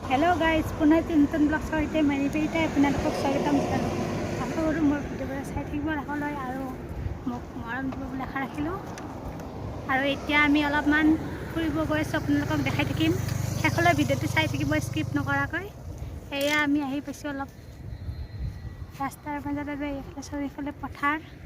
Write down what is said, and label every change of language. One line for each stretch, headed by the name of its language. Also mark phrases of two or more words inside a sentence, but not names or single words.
English: hello guys
Assamese: পুনঃ নতুন ব্লগ সহিত মাৰি পেৰিতে আপোনালোকক স্বাগতম জনালোঁ। আশা কৰোঁ মোৰ ভিডিঅ'বোৰ চাই থাকিব ৰাখলৈ আৰু মোক মৰম দিব বুলি আশা ৰাখিলোঁ। আৰু এতিয়া আমি অলপমান ফুৰিব গৈ আছোঁ, আপোনালোকক দেখাই থাকিম। শেষলৈ ভিডিঅ'টো চাই থাকিব স্কিপ নকৰাকৈ। এয়া আমি আহি পাইছোঁ অলপ ৰাস্তাৰ মাজতে যে এইফালে চাৰিওফালে পথাৰ।